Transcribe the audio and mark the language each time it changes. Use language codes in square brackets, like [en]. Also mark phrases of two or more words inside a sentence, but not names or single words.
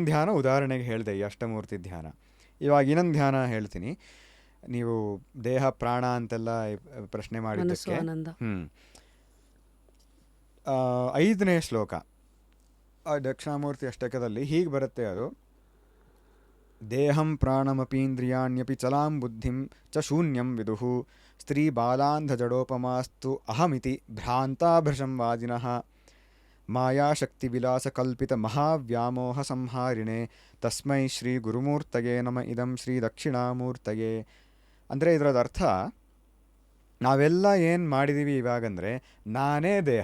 [kn] ಧ್ಯಾನ ಉದಾಹರಣೆಗೆ ಹೇಳಿದೆ, ಈ ಅಷ್ಟಮೂರ್ತಿ ಧ್ಯಾನ. ಇವಾಗ ಇನ್ನೊಂದು ಧ್ಯಾನ ಹೇಳ್ತೀನಿ. ನೀವು ದೇಹ ಪ್ರಾಣ ಅಂತೆಲ್ಲ ಪ್ರಶ್ನೆ ಮಾಡಿದ್ದಕ್ಕೆ 5ನೇ ಶ್ಲೋಕ ದಕ್ಷಿಣಾಮೂರ್ತಿ ಅಷ್ಟಕದಲ್ಲಿ ಹೀಗೆ ಬರುತ್ತೆ. [sa] ಅದು ದೇಹಂ ಪ್ರಾಣಮಪೀಂದ್ರಿಯಾಣ್ಯಪಿ ಚಲಾಂ ಬುದ್ಧಿಂ ಚ ಶೂನ್ಯಂ ವಿದುಃ ಸ್ತ್ರೀ ಬಾಲಾಂಧಜಡೋಪಮಾಸ್ತು ಅಹಮಿತಿ ಭ್ರಾಂತಾಭೃಶಂ ವಾದಿನಃ ಮಾಯಾಶಕ್ತಿವಿಲಾಸಕಲ್ಪಿತ ಮಹಾವ್ಯಾಮೋಹ ಸಂಹಾರಿಣೆ ತಸ್ಮೈ ಶ್ರೀ ಗುರುಮೂರ್ತಯೇ ನಮ ಇದಂ ಶ್ರೀ ದಕ್ಷಿಣಾಮೂರ್ತಯೇ. [kn] ಅಂದರೆ ಇದರದ ಅರ್ಥ, ನಾವೆಲ್ಲ ಏನು ಮಾಡಿದ್ದೀವಿ ಇವಾಗಂದರೆ ನಾನೇ ದೇಹ.